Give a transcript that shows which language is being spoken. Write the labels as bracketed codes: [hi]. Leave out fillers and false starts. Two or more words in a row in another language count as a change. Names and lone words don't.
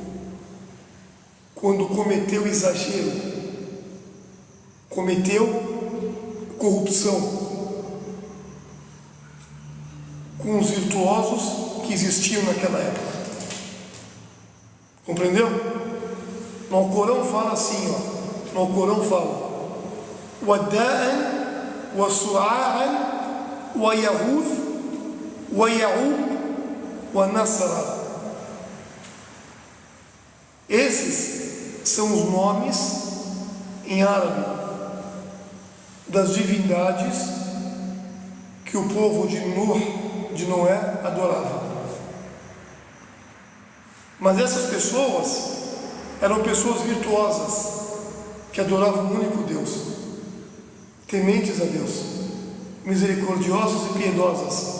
[pt] Quando cometeu exagero, cometeu corrupção com os virtuosos que existiam naquela época. Compreendeu? No Corão fala assim, ó. No Corão fala [ar] ودًّا، وسواعًا، ويغوث، ويعوق، ونسرًا. [pt] Esses são os nomes em árabe das divindades que o povo de Noé adorava. Mas essas pessoas eram pessoas virtuosas que adoravam o único Deus, tementes a Deus, misericordiosas e piedosas.